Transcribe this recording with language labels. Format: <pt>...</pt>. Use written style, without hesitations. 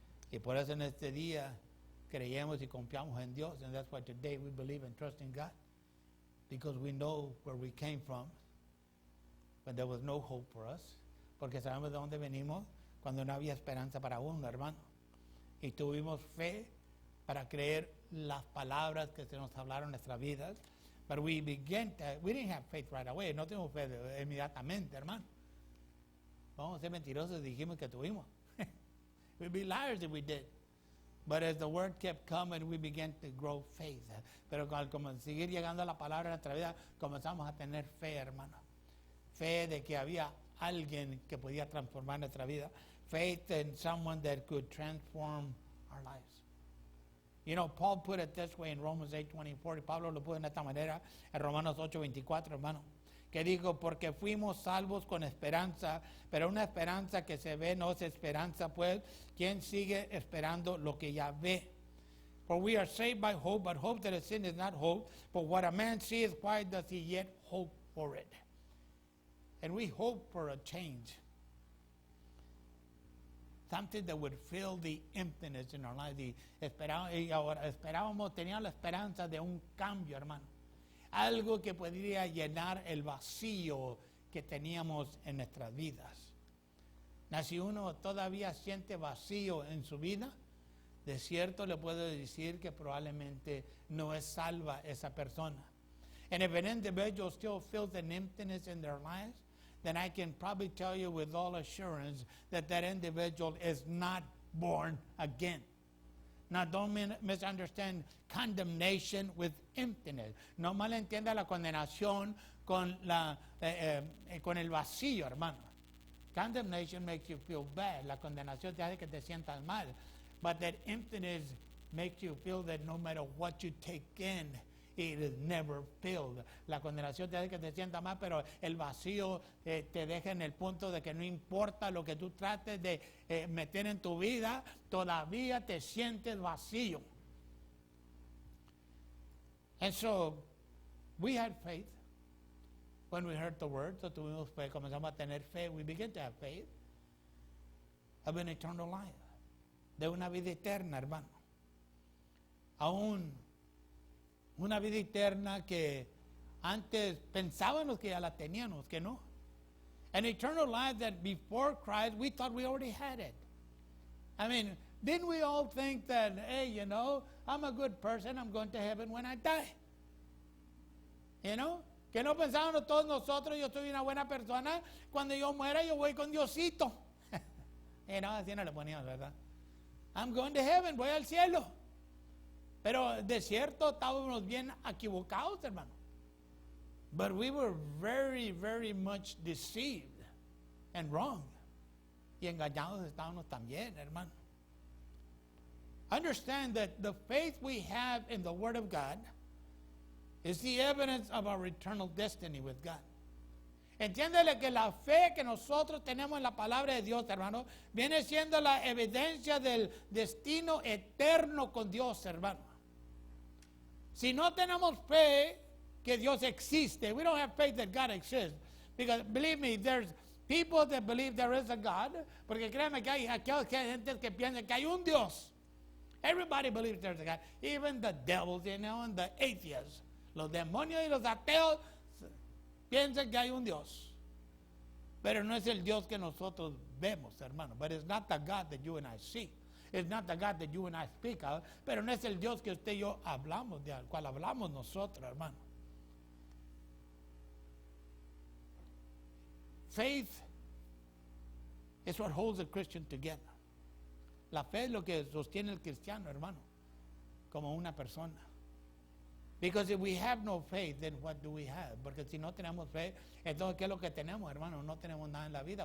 <es>Y por eso en este día, creemos y confiamos en Dios,</es> <en>and that's why today we believe and trust in God, because we know where we came from, when there was no hope for us,</en> <es>porque sabemos de dónde venimos cuando no había esperanza para uno, hermano. Y tuvimos fe para creer las palabras que se nos hablaron en nuestras vidas,</es> <en>but we didn't have faith right away,</en> <es>no tuvimos fe inmediatamente, hermano. Vamos a ser mentirosos, dijimos que tuvimos.</es> <en>We'd be liars if we did. But as the word kept coming, we began to grow faith.</en> <es>Pero al seguir llegando a la palabra en nuestra vida, comenzamos a tener fe, hermano. Fe de que había alguien que podía transformar nuestra vida.</es> <en>Faith in someone that could transform our lives. You know, Paul put it this way in Romans 8:24.</en> <es>Pablo lo puso de esta manera en Romanos 8:24, hermano. Que dijo, porque fuimos salvos con esperanza, pero una esperanza que se ve no es esperanza, pues, ¿quién sigue esperando lo que ya ve?</es> <en>For we are saved by hope, but hope that is sin is not hope. But what a man sees, why does he yet hope for it? And we hope for a change. something that would fill the emptiness in our life.</en> <es>Y ahora esperábamos, teníamos la esperanza de un cambio, hermano. Algo que podría llenar el vacío que teníamos en nuestras vidas. Si uno todavía siente vacío en su vida, de cierto le puedo decir que probablemente no es salva esa persona.</es> <en>And if an individual still feels an emptiness in their lives, then I can probably tell you with all assurance that that individual is not born again. Now, don't misunderstand condemnation with emptiness.</en> <es>No malentienda la condenación con el vacío, hermano.</es> <en>Condemnation makes you feel bad.</en> <es>La condenación te hace que te sientas mal.</es> <en>But that emptiness makes you feel that no matter what you take in, it is never filled.</en> <es>La condenación te hace que te sientas mal, pero el vacío te deja en el punto de que no importa lo que tú trates de meter en tu vida, todavía te sientes vacío.</es> <en>And so, we had faith when we heard the word.</en> <es>So tuvimos fe, comenzamos a tener fe.</es> <en>We began to have faith of an eternal life.</en> <es>De una vida eterna, hermano. Aún una vida eterna que antes pensábamos que ya la teníamos, que no.</es> <en>An eternal life that before Christ we thought we already had it. I mean, didn't we all think that, hey, you know, I'm a good person, I'm going to heaven when I die? You know?</en> <es>Que no pensábamos todos nosotros, yo soy una buena persona, cuando yo muera yo voy con Diosito. You know, así no le poníamos, ¿verdad?</es> <en>I'm going to heaven,</en> <es>voy al cielo. Pero de cierto estábamos bien equivocados, hermano.</es> <en>But we were very, very much deceived and wrong.</en> <es>Y engañados estábamos también, hermano.</es> <en>Understand that the faith we have in the Word of God is the evidence of our eternal destiny with God.</en> <es>Entiéndele que la fe que nosotros tenemos en la palabra de Dios, hermano, viene siendo la evidencia del destino eterno con Dios, hermano. Si no tenemos fe que Dios existe,</es> <en>we don't have faith that God exists. Because believe me, there's people that believe there is a God,</en> <es>porque créanme que hay gente que piensa que hay un Dios.</es> <en>Everybody believes there's a God, even the devils, you know, and the atheists.</en> <es>Los demonios y los ateos piensan que hay un Dios, pero no es el Dios que nosotros vemos, hermano.</es> <en>But it's not the God that you and I see. It's not the God that you and I speak of.</en> <es>Pero no es el Dios que usted y yo hablamos, del cual hablamos nosotros, hermano.</es> <en>Faith is what holds a Christian together.</en> <es>La fe es lo que sostiene el cristiano, hermano, como una persona.</es> <en>Because if we have no faith, then what do we have?</en> <es>Porque si no tenemos fe, entonces ¿qué es lo que tenemos, hermano? No tenemos nada en la vida.</es>